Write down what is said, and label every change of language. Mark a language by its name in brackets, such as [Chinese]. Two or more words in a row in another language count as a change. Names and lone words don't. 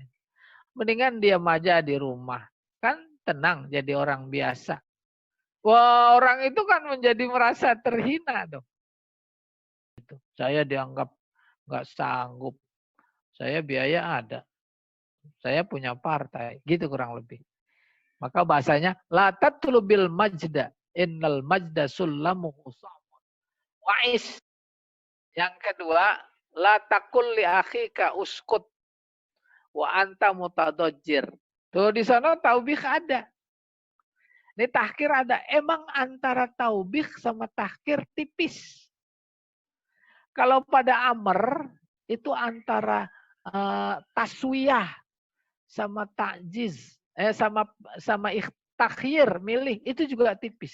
[Indonesian] Mendingan diam aja di rumah. Kan tenang jadi orang biasa. Wah, orang itu kan menjadi merasa terhina dong. Saya dianggap nggak sanggup. Saya biaya ada. Saya punya partai. Gitu kurang lebih. [Arabic] Maka bahasanya لا تطلب المجد إن المجد سلمه صعب. [Indonesian] Wa'is. Yang kedua, [Arabic] لا تقل لأخيك اسكت وأنت متضجر. [Indonesian] Tuh di sana taubih ada. Ini tahkir ada. Emang antara taubih sama tahkir tipis. Kalau pada amr itu antara taswiyah sama ta'jiz, sama takhir, milih, itu juga tipis.